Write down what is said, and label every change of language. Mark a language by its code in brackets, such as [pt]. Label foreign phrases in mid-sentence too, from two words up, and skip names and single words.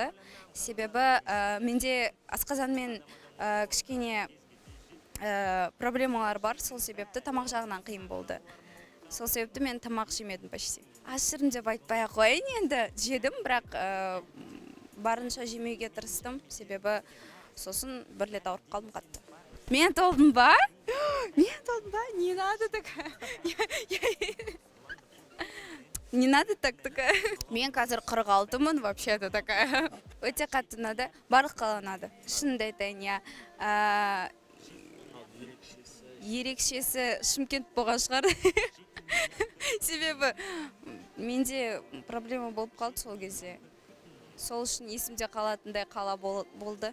[kk] Себебі менде асқазанмен кішкене проблемалар бар, сол себепті тамақ жағынан қиын болды. Сол себепті мен тамақ жемедім почти. Ашырым деп айтпай қойын, енді жедім, бірақ барынша жемеуге тырыстым, себебі сосын бір рет ауырып қалдым қатты. Мен толдым ба? [ru] Не надо так. Не надо так. [kk] Мен қазір 46-мын, [ru] вообще-то такая. [kk] Өте қатты ұнады, барлық қала ұнады. Шынымды айтайын, ерекшесі Шымкент болған шығар. Себебі менде проблема болып қалды сол кезде. Сол үшін есімде қалатындай қала болды.